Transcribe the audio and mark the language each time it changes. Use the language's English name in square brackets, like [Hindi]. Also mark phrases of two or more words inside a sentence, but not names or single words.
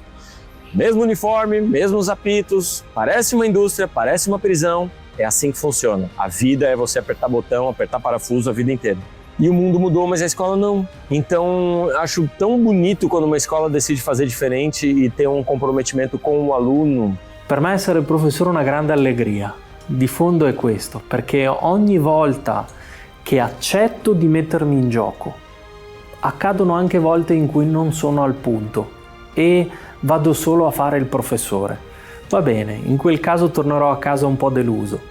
[Portuguese] Mesmo uniforme, mesmos apitos, parece uma indústria, parece uma prisão. É assim que funciona. A vida é você apertar botão, apertar parafuso a vida inteira. E o mundo mudou, mas a escola não. Então, acho tão bonito quando uma escola decide fazer diferente e ter um comprometimento com o aluno. [Italian] Per me essere professore è una grande allegria. Di fondo è questo, perché ogni volta che accetto di mettermi in gioco, accadono anche volte in cui non sono al punto e vado solo a fare il professore. Va bene, in quel caso tornerò a casa un po' deluso.